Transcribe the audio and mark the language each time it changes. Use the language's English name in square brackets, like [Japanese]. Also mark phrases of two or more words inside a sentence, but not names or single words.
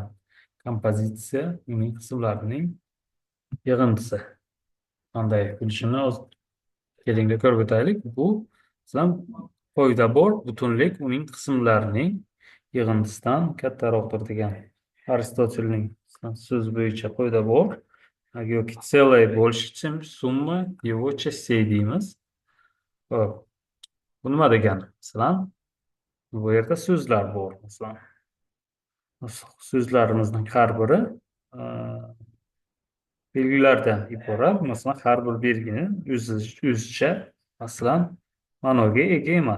[Uzbek] Kompozitsiya uning qismlarining yig'indisi. Qanday bo'lishini kelinglar ko'rib o'taylik. Bu masalan qoida bor, butunlik uning qismlarining yig'indisidan kattaroqdir degan Aristotelning so'zi bo'yicha qoida bor. [Russian] Yoki целое больше, чем сумма его частей deymiz. Hop. Bu nima degani? Masalan, bu yerda so'zlar bor. Masalan, so'zlarimizning har biri belgilardan iborat. Masalan, har bir belgini o'zicha masalan ma'noga ega emas.